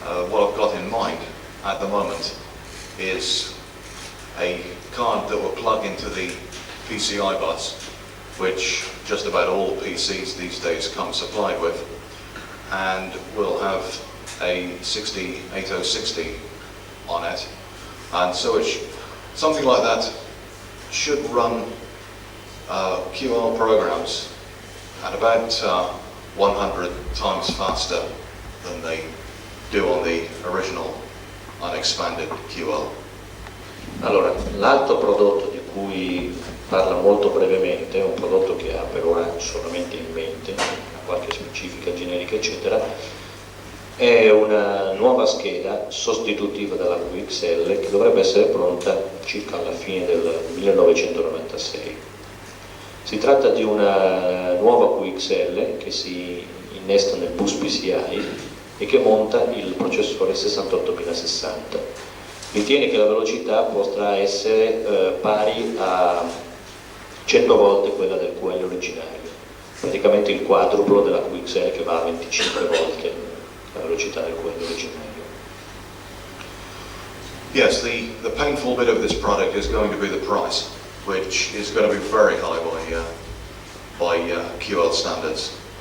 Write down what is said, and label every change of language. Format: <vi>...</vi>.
<en>What I've got in mind at the moment is a card that will plug into the PCI bus, which just about all PCs these days come supplied with, and will have a 8060 on it, and so something like that should run QL programs at about 100 times faster than they do on the original unexpanded QL.</en> <it>Allora, l'altro prodotto di cui parla molto brevemente, è un prodotto che ha per ora solamente in mente, qualche specifica generica eccetera, è una nuova scheda sostitutiva della QXL che dovrebbe essere pronta circa alla fine del 1996. Si tratta di una nuova QXL che si innesta nel bus PCI e che monta il processore 68060. Ritiene che la velocità potrà essere pari a 100 volte quella del QL originario, praticamente il quadruplo della QXL che va a 25 volte la velocità del QL originario.</it> <en>Yes, the painful bit of this product is going to be the price, which is going to be very high by QL standards.</en>